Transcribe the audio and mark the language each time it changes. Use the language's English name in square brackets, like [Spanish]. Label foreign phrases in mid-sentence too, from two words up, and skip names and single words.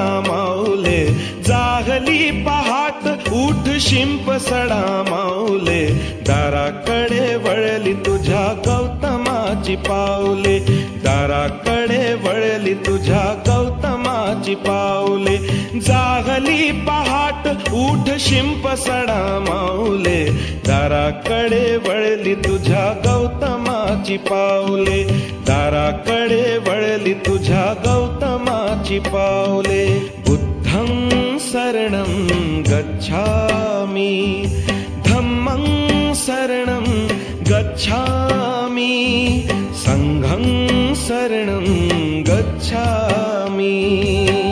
[Marathi] माऊले, जाहली पहाट उठ शिंप सडा माऊले, दाराकडे वळली तुझ्या गौतमाची पाऊले, दाराकडे वळली तुझ्या गौतमाची पाऊले। जाहली पहाट उठ शिंप सडा माऊले, दाराकडे वळली तुझ्या गौतमाची पाऊले, दाराकडे वळली तुझ्या गौतमाची पाऊले। [Pali] बुद्धं शरणं गच्छामि धम्मं शरणं गच्छामि संघं शरणं गच्छामि।